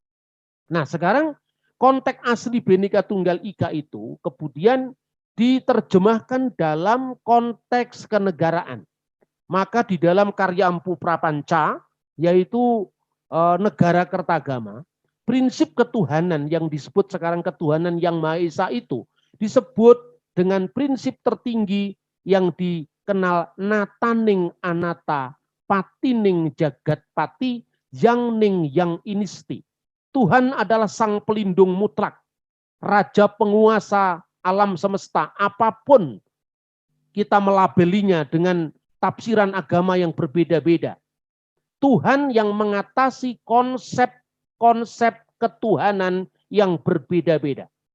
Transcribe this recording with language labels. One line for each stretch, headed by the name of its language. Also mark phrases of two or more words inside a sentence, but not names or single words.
Indonesian: Nah sekarang konteks asli Bhinneka Tunggal Ika itu kemudian diterjemahkan dalam konteks kenegaraan. Maka di dalam karya Empu Prapanca, yaitu negara Kertagama, prinsip ketuhanan yang disebut sekarang ketuhanan yang Maha Esa itu disebut dengan prinsip tertinggi yang dikenal
Kawi: nataning anata, patining jagat pati, yang ning yang inisti.
Indonesian: Tuhan adalah sang pelindung mutlak, raja penguasa alam semesta, apapun kita melabelinya dengan tafsiran agama yang berbeda-beda. Tuhan yang mengatasi konsep-konsep ketuhanan yang berbeda-beda.